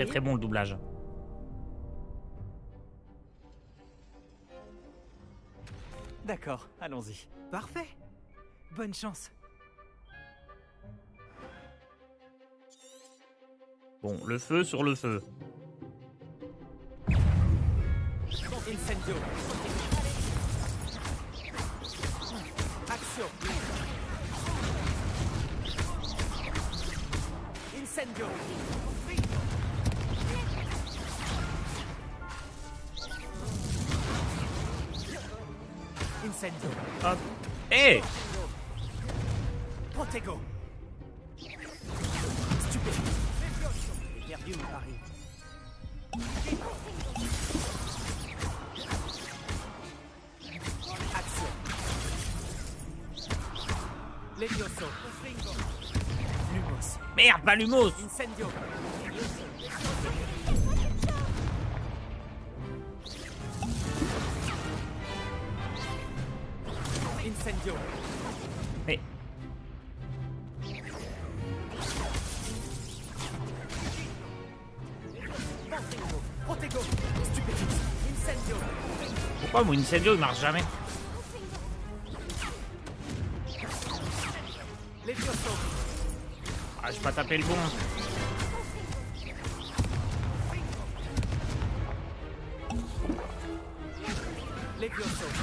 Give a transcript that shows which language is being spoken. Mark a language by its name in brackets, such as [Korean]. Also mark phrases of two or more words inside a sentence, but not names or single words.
[French] très bon le doublage. D'accord, allons-y. Parfait. Bonne chance. Bon, le feu sur le feu. Incendio. Action. Incendio. Incendio. Hop. Hé Protego. Stupéfiant. J'ai perdu mon pari. Action. Levioso. Lumos. Merde, pas Lumos. Incendio. Incendio. Mais... Protego. Stupéfiant. Incendio. Pourquoi mon Incendio il marche jamais? Levioso. Ah, j'ai pas tapé le bon. Levioso.